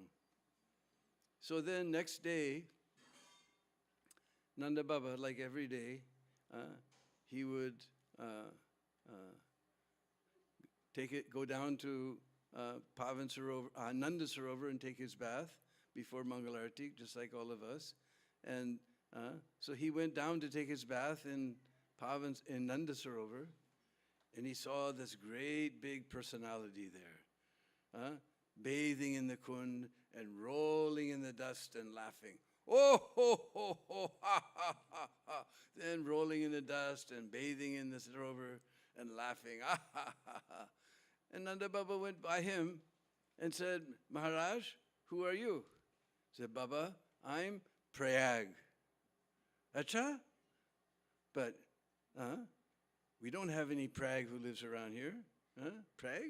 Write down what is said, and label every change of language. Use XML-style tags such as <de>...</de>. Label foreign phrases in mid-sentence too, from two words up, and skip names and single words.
<en>So then next day, Nanda Baba, like every day, he would go down to Pavan Sarovar, Nanda Sarovar, and take his bath before Mangalarti, just like all of us. And so he went down to take his bath in Nanda Sarovar, and he saw this great big personality there, bathing in the kund and rolling in the dust and laughing. Oh, ho, ho, ho, ha, ha, ha, ha. Then rolling in the dust and bathing in the Sarovar and laughing, ah, ha, ha, ha. And Nanda Baba went by him and said, Maharaj, who are you? He said, Baba, I'm Prayag. Acha? But we don't have any Prag who lives around here. Prag?</en>